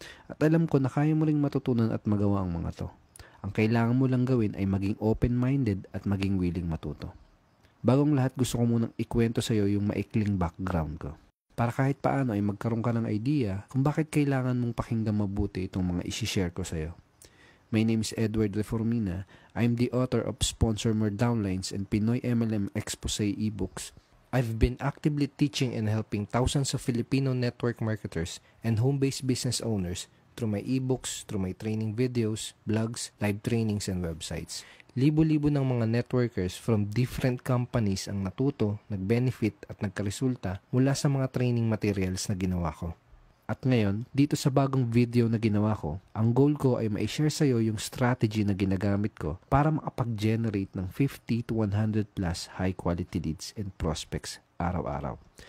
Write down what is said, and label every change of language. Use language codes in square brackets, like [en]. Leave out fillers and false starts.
[tl] At alam ko na kaya mo rin matutunan at magawa ang mga to. Ang kailangan mo lang gawin ay maging open-minded at maging willing matuto. Bagong lahat, gusto ko munang ikwento sa iyo yung maikling background ko. Para kahit paano ay magkaroon ka ng idea kung bakit kailangan mong pakinggan mabuti itong mga isi-share ko sa iyo. [en] My name is Edward Reformina. I'm the author of Sponsor More Downlines and Pinoy MLM Expose ebooks. I've been actively teaching and helping thousands of Filipino network marketers and home-based business owners through my ebooks, through my training videos, blogs, live trainings, and websites. [tl] Libo-libo ng mga networkers [en] from different companies [tl] ang natuto, nag-benefit at nagkaresulta mula sa mga training materials na ginawa ko. At ngayon, dito sa bagong video na ginawa ko, ang goal ko ay ma-share sa iyo yung strategy na ginagamit ko para makapag-generate ng [en] 50 to 100 plus high quality leads and prospects [tl] araw-araw.